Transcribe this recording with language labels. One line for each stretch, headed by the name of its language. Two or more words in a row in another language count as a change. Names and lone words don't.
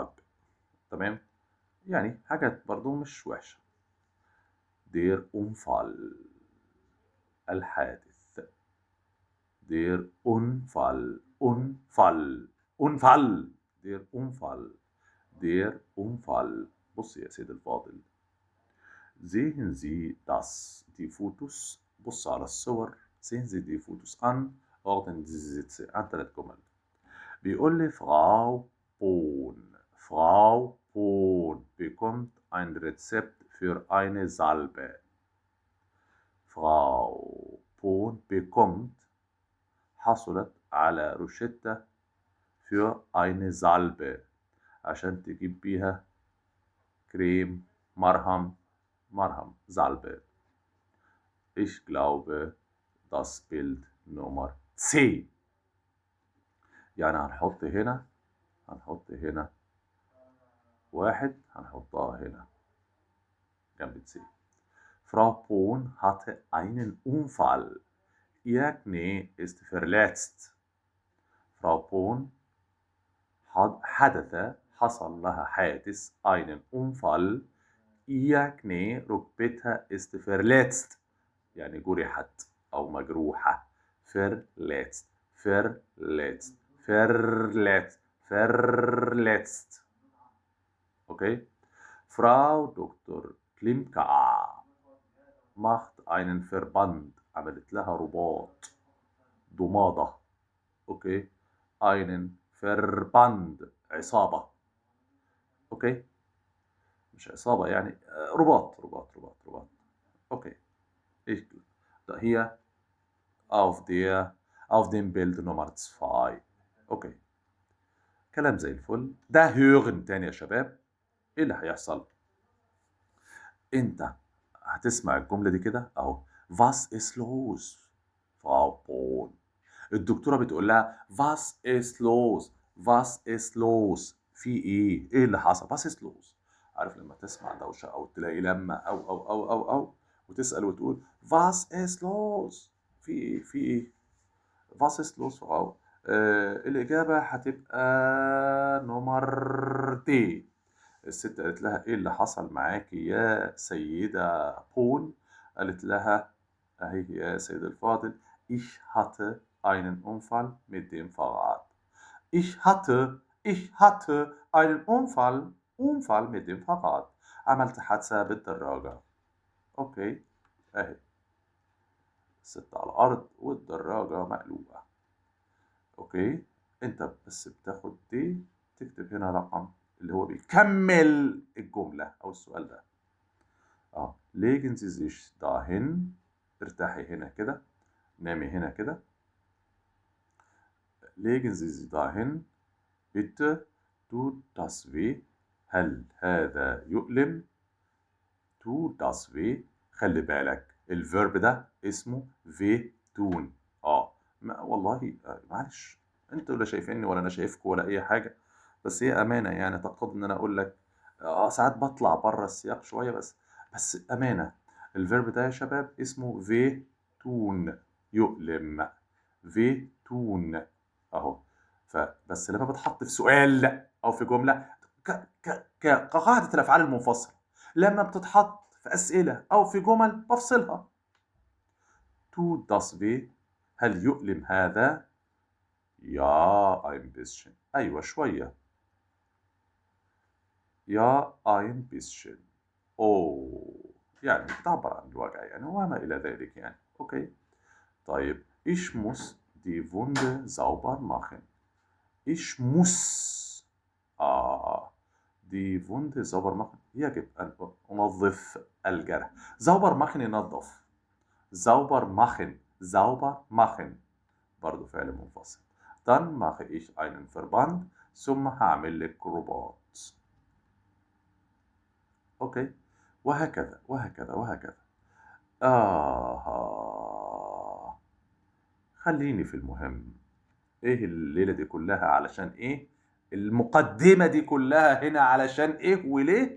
Arabic: تمام، يعني حاجات برضو مش وحشة.
German: der Unfall, الحادث. der Unfall, Unfall, Unfall, der Unfall, der Unfall.
Arabic: بص يا سيد الفاضل،
German: sehen Sie das, die Fotos.
Arabic: بص على الصور.
German: sehen Sie die Fotos an, ordnen Sie die Sätze an. 3
Arabic: جمل. بيقول لي
German: Frau Pohn bekommt ein Rezept für eine Salbe. Frau Pohn bekommt
Arabic: حصلت على روشتة
German: für eine Salbe
Arabic: عشان تجيب بيها كريم، مرهم Salbe.
German: Ich glaube das Bild Nummer C.
Arabic: يعني هنحط هنا واحد، هنحطها هنا جنب C.
German: Frau Pohn hatte einen Unfall. Ihr Knie ist verletzt. Frau Pohn
Arabic: حصل لها حادث
German: einen Unfall. Ihr Knie ركبتها ist verletzt،
Arabic: يعني جرحت أو مجروحة.
German: verletzt، verletzt، verletzt، verletzt. Okay? Frau Dr. Klimka macht einen Verband،
Arabic: عملت لها رباط، ضمادة. اوكي.
German: einen Verband،
Arabic: عصابة. اوكي، مش عصابة يعني، رباط. اوكي.
German: ich hier auf dem Bild Nummer 2.
Arabic: اوكي، كلام زي الفل. ده hören تاني يا شباب. ايه اللي هيحصل؟ انت هتسمع الجملة دي كده اهو.
German: was ist los Frau Pohn.
Arabic: الدكتورة بتقول لها
German: was ist los، was ist los،
Arabic: في ايه اللي حصل،
German: was ist los.
Arabic: عارف لما تسمع دوشة او تلاقي لما او وتسأل وتقول
German: was ist los،
Arabic: في ايه
German: was ist los Frau.
Arabic: الإجابة هتبقى نمر دي. الست قالت لها ايه اللي حصل معاكي يا سيدة بون؟ قالت لها اهي يا سيد الفاضل،
German: ich hatte einen Unfall mit dem Fahrrad. ich hatte einen Unfall mit dem Fahrrad.
Arabic: عملت حادثة بالدراجة. اوكي، اهي الست على الارض والدراجة مقلوبة. اوكي، انت بس بتاخد دي تكتب هنا رقم اللي هو بيكمل الجملة أو السؤال ده.
German: legen Sie sich dahin،
Arabic: ارتاحي هنا كده، نامي هنا كده.
German: legen Sie sich dahin bitte tut das weh.
Arabic: هل هذا يؤلم؟
German: tut das weh.
Arabic: خلي بالك الفيرب ده اسمه
German: weh tun.
Arabic: والله معلش، انتوا ولا شايفيني ولا انا شايفكم ولا اي حاجه، بس هي امانه يعني تقتضي ان انا اقول لك. ساعات بطلع بره السياق شويه، بس امانه. الفيرب ده يا شباب اسمه
German: weh tun,
Arabic: يؤلم.
German: weh tun اهو.
Arabic: فبس لما بتحط في سؤال او في جمله كقاعده الافعال المنفصله، لما بتتحط في اسئله او في جمل بفصلها.
German: تو das weh،
Arabic: هل يؤلم هذا؟
German: يا ein bisschen،
Arabic: أيوة شوية.
German: يا ein bisschen.
Arabic: يعني بتعبر عن الوجع يعني وما إلى ذلك يعني. أوكي.
German: طيب ich muss die Wunde sauber machen. ich muss die Wunde sauber machen،
Arabic: يجب أن أنظف الجرح.
German: sauber machen ينظف، sauber machen, sauber machen
Arabic: برضو فعل منفصل.
German: Dann mache ich einen Verband
Arabic: ثم هعمل لك رباط. أوكي، وهكذا وهكذا وهكذا. خليني في المهم. إيه الليلة دي كلها علشان إيه؟ المقدمة دي كلها هنا علشان إيه وليه؟